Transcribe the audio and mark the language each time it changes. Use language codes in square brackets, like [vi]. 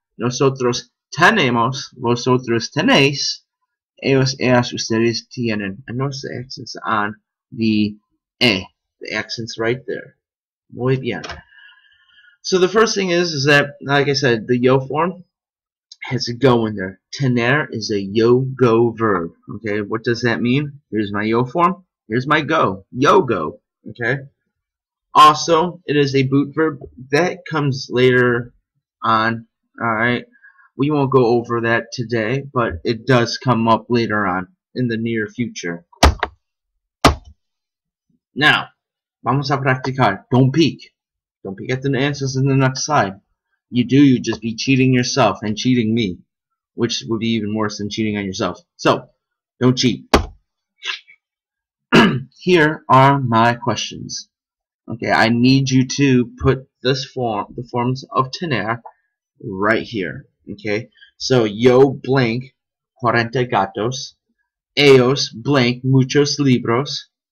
[es] Nosotros tenemos, vosotros tenéis, ellos, ellas, ustedes tienen. [en] And notice the accents on the E. The accents right there. [es] Muy bien. [en] So the first thing is that, like I said, the yo form has a go in there. Tener is a yo-go verb. Okay, what does that mean? Here's my yo form. Here's my go. Yo-go. Okay. Also, it is a boot verb. That comes later on. Alright, we won't go over that today, but it does come up later on in the near future. Now, [es] vamos a practicar. [en] Don't peek. Don't peek at the answers in the next slide. You do, you just be cheating yourself and cheating me, which would be even worse than cheating on yourself. So, don't cheat. Here are my questions. Okay, I need you to put this form, the forms of tener, right here. Okay, so [es] yo blank 40 gatos, ellos blank muchos libros,